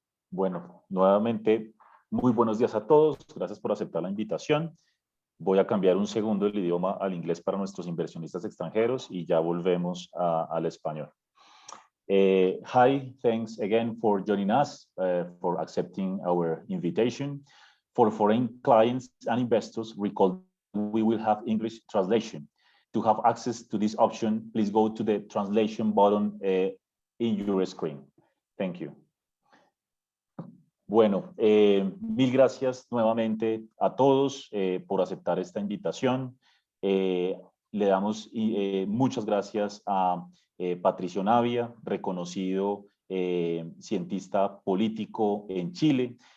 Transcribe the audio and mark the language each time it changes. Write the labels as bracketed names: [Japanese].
[Spanish] Bueno, nuevamente, muy buenos días a todos. Gracias por aceptar la invitación. Voy a cambiar un segundo el idioma al inglés para nuestros inversionistas extranjeros y ya volvemos al español. [English] Hi, thanks again for joining us, for accepting our invitation. For foreign clients and investors, recall we will have English translation. To have access to this option, please go to the translation button in your screen. Thank you. [Spanish] Bueno, mil gracias nuevamente a todos por aceptar esta invitación. Le damos muchas gracias a Patricio Navia, reconocido cientista político en Chile.